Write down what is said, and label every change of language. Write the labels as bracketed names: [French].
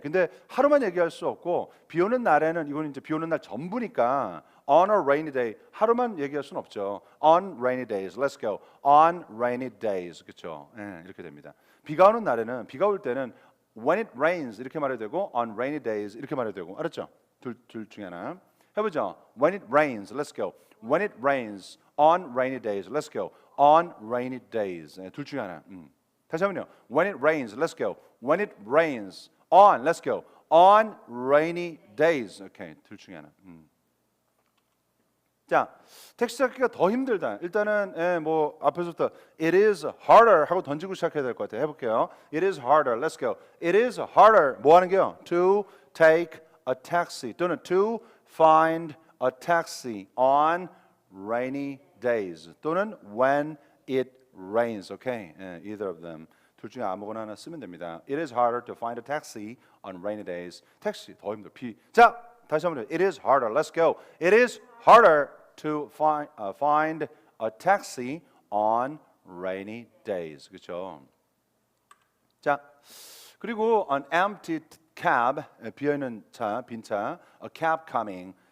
[Korean] 근데 하루만 얘기할 수 없고 비 오는 날에는 이건 이제 비 오는 날 전부니까 [English] on a rainy day [Korean] 하루만 얘기할 수는 없죠. [English] On rainy days. Let's go. On rainy days. [Korean] 그렇죠? 네, 이렇게 됩니다. 비가 오는 날에는 비가 올 때는 [English] when it rains [Korean] 이렇게 말해도 되고 [English] on rainy days [Korean] 이렇게 말해도 되고 알았죠? 둘 중에 하나. 해보죠. [English] When it rains, let's go. When it rains on rainy days, let's go. On rainy days. [Korean] 네, 둘 중에 하나. 다시 한번요. [English] When it rains, let's go. When it rains on, let's go. On rainy days. [Korean] 오케이, 둘 중에 하나. 자, 텍스트 찾기가 더 힘들다. 일단은 뭐 앞에서부터 [English] it is harder [Korean] 하고 던지고 시작해야 될 것 같아요. 해볼게요. [English] It is harder. Let's go. It is harder. [Korean] 뭐 하는 게요? [English] To take a taxi 또는 to find a taxi on rainy days 또는 when it rains. Okay, either of them. [Korean] 둘 중에 아무거나 하나 쓰면 됩니다. [English] It is harder to find a taxi on rainy days. [Korean] 택시 더 힘들어. 자, 다시 한번. [English] It is harder. Let's go. It is harder to find a taxi on rainy days. [Korean] 그렇죠? 자, 그리고 [English] an empty cab, [Korean] 비어있는 차, 빈 차, [English] a cab coming.